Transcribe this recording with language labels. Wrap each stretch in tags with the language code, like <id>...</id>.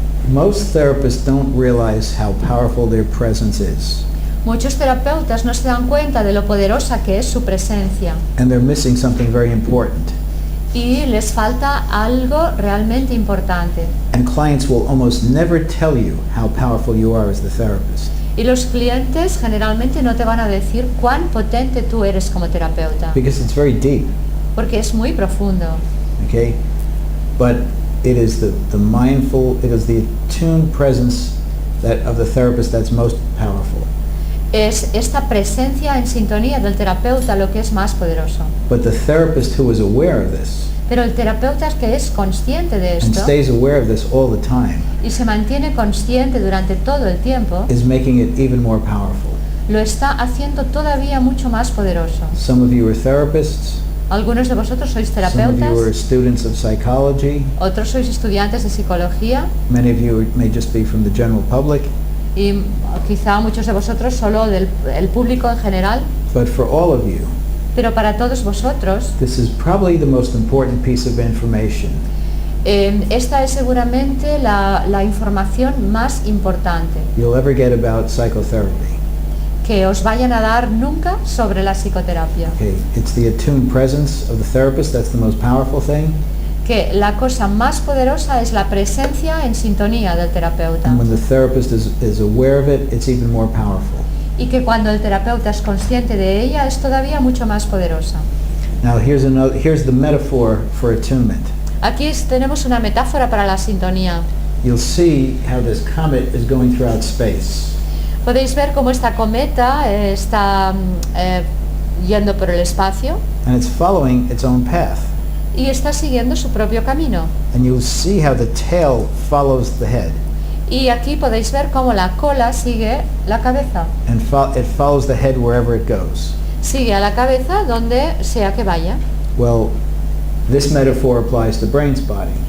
<en>Most therapists don't realize how powerful their presence is.</en> <es>Muchos terapeutas no se dan cuenta de lo poderosa que es su presencia</es> <en>And they're missing something very important.</en> <es>y les falta algo realmente importante.</es> <en>And clients will almost never tell you how powerful you are as the therapist.</en> <es>Y los clientes generalmente no te van a decir cuán potente tú eres como terapeuta,</es> <en>Because it's very deep.</en> <es>porque es muy profundo.</es> <en>Okay? But it is the mindful, it is the attuned presence of the therapist that's most powerful.</en> <es>Es esta presencia en sintonía del terapeuta lo que es más poderoso.</es> <en>But the therapist who is aware of this</en> <es>Pero el terapeuta que es consciente de</es> <en>and</en> <es>esto</es> <en>stays aware of this all the time</en> <es>y se mantiene consciente durante todo el tiempo,</es> <en>is making it even more powerful.</en> <es>lo está haciendo todavía mucho más poderoso.</es> <en>Some of you are therapists,</en> <es>Algunos de vosotros sois</es> <en>some of you are</en> <es>terapeutas,</es> <en>students of psychology,</en> <es>otros sois estudiantes de psicología</es> <en>many of you may just be from the general public,</en> <es>y quizá muchos de vosotros solo del el público en general,</es> <en>but for all of you,</en> <es>pero para todos vosotros</es> <en>this is probably the most important piece of information.</en> <es>Esta es seguramente la información más importante</es> <en>You'll ever get about psychotherapy.</en> <es>que os vayan a dar nunca sobre la psicoterapia.</es> <en>Okay, it's the attuned presence of the therapist that's the most powerful thing.</en> <es>Que la cosa más poderosa es la presencia en sintonía del terapeuta.</es> <en>And when the therapist is aware of it, it's even more powerful.</en> <es>Y que cuando el terapeuta es consciente de ella es todavía mucho más poderosa.</es> <en>Now here's the metaphor for attunement.</en> <es>Aquí tenemos una metáfora para la sintonía.</es> <en>You'll see how this comet is going throughout space.</en> <es>Podéis ver cómo esta cometa está yendo por el espacio</es> <en>And it's following its own path.</en> <es>y está siguiendo su propio camino.</es> <en>And you'll see how the tail follows the head.</en> <es>Y aquí podéis ver cómo la cola sigue la cabeza.</es> <en>And it follows the head wherever it goes.</en> <es>Sigue a la cabeza donde sea que vaya.</es> <en>Well, this metaphor applies to Brainspotting,</en>